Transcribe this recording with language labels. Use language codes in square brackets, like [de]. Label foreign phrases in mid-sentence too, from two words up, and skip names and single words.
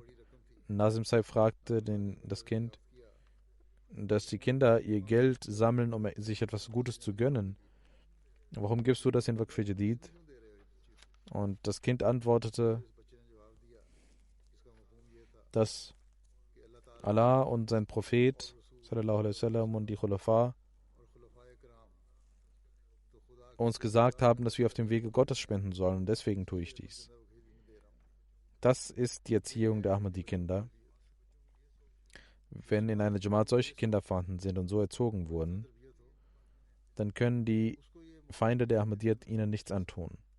[de] Nazim Saib fragte das Kind, dass die Kinder ihr Geld sammeln, um sich etwas Gutes zu gönnen. Warum gibst du das in Waqf Jadid? Und das Kind antwortete, dass Allah und sein Prophet [ar] صلى الله عليه وسلم [de] und die Khulafa uns gesagt haben, dass wir auf dem Wege Gottes spenden sollen. Und deswegen tue ich dies. Das ist die Erziehung der Ahmadi-Kinder. Wenn in einer Jamaat solche Kinder vorhanden sind und so erzogen wurden, dann können die Feinde der Ahmadiyyat ihnen nichts antun.